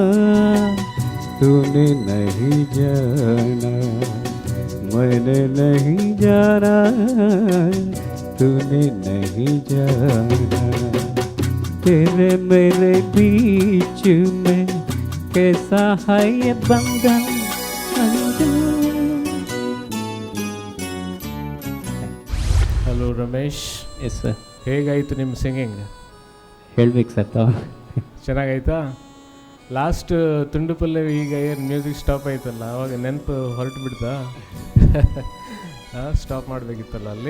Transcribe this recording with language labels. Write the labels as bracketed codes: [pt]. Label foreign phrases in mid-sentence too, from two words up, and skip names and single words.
[hi] तूने नहीं जाना, मैंने नहीं जाना, तूने नहीं जाना, तेरे मेरे बीच में कैसा है ये बंधन. [kn] ಹಲೋ ರಮೇಶ್. [en] yes sir. [kn] ಹೇಗಾಯಿತು ನಿಮ್ಮ ಸಿಂಗಿಂಗ್? ಹೇಳ್ಬೇಕು ಸರ್ ತಾವು. ಚೆನ್ನಾಗಾಯ್ತಾ? ಲಾಸ್ಟ್ ತುಂಡು ಪಲ್ಲವಿ ಈಗ ಏನು [en] music stop [kn] ಆಯ್ತಲ್ಲ ಅವಾಗ ನೆನಪು ಹೊರಟು ಬಿಡ್ತಾ ಸ್ಟಾಪ್ ಮಾಡಬೇಕಿತ್ತಲ್ಲ ಅಲ್ಲಿ.